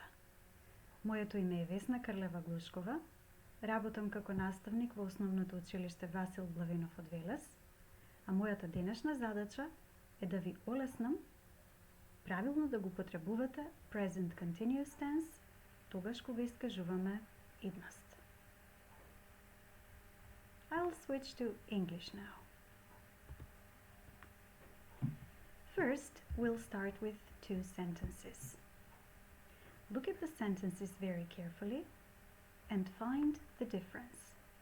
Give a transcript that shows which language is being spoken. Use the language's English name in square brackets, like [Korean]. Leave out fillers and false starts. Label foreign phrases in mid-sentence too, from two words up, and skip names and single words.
[Macedonian] Моето име е Весна Карлева-Глушкова, работам како наставник во Основното училиште Васил Блавинов од Велес, а мојата денешна задача е да ви олеснам правилно да го потребувате [English] present continuous tense [Macedonian] тогаш кога искажуваме идност. [English] I'll switch to English now. First, we'll start with two sentences. Look at the sentences very carefully and find the difference.